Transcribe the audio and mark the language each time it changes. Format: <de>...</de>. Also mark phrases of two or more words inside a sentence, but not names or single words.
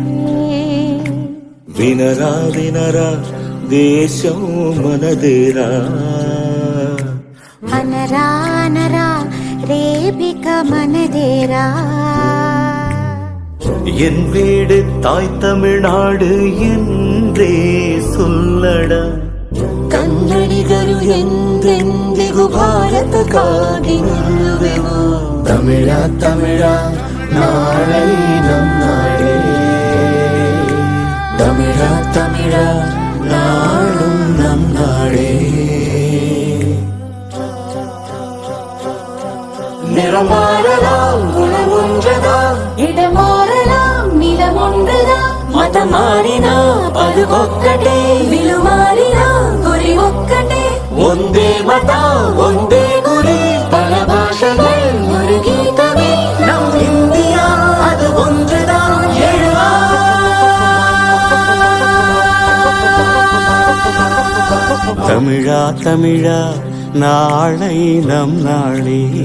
<te>వినరా వినరా దేశం మనదేరా, అనరా అనరా రేపిక మనదేరా.</te> <ta>என் வீடு தாய் தமிழ்நாடு என்றே சொல்லடா,</ta> <kn>ಕನ್ನಡಿಗರು ಎಂದೆಂದಿಗೂ ಭಾರತಕ್ಕಾಗಿ ನಿಲ್ಲುವೆವು.</kn> <ta>தமிழா தமிழா நாளை நம் நாடே, தமிழா தமிழா நாடும் நம் நாடே. நிறம் மாறலாம் குணம் ஒன்றுதான், இடம் மாறலாம் நிலம் ஒன்றுதான்.</ta> <te>మతం మారినా పలు ఒక్కటే, విలు మారినా గురి ఒక్కటే.</te> <kn>ಒಂದೇ ಮತ ಒಂದೇ ಗುರು,</kn> <ta>பல பாஷைகள் ஒரு கீதமே. நம் இந்தியா அது ஒன்றுதான். எழுவா தமிழா தமிழா நாளை நம் நாளே,</ta>